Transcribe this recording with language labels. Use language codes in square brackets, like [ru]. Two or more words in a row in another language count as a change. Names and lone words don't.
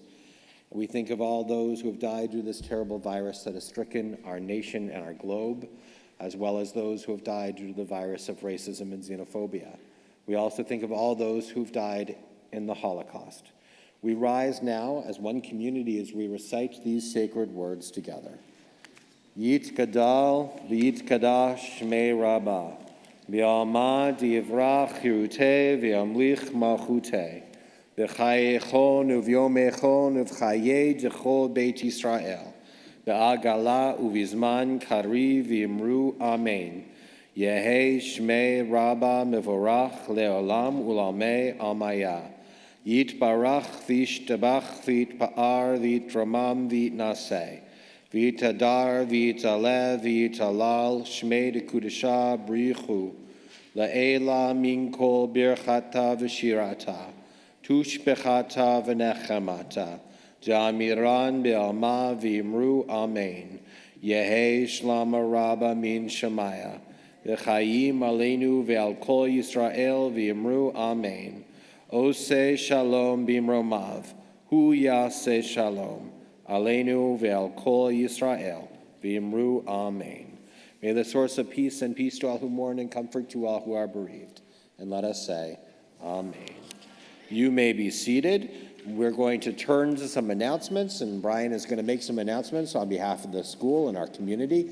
[en] We think of all those who have died due to this terrible virus that has stricken our nation and our globe, as well as those who have died due to the virus of racism and xenophobia. We also think of all those who've died in the Holocaust. We rise now as one community as we recite these sacred words together. [arc] יתגדל ויתקדש שמה רבא בעלמא די ברא כרעותה וימליך מלכותה בחייכון וביומיכון ובחיי דכל בית ישראל בעגלא ובזמן קריב ואמרו אמן. יהא שמה רבא מברך לעלם ולעלמי עלמיא. יתברך וישתבח ויתפאר ויתרומם ויתנשא. ויתהדר ויתעלה ויתהלל שמה דקדשא בריך הוא. לעלא מן כל ברכתא ושירתא. תשבחתא ונחמתא. דאמירן בעלמא ואמרו אמן. יהא שלמא רבא מן שמיא. וחיים עלינו ועל כל ישראל ואמרו אמן. [he] עושה שלום במרומיו הוא יעשה שלום עלינו ועל כל ישראל ואמרו אמן. [en] May the source of peace and peace to all who mourn and comfort to all who are bereaved. And let us say, amen. You may be seated. We're going to turn to some announcements, and Brian is going to make some announcements on behalf of the school and our community.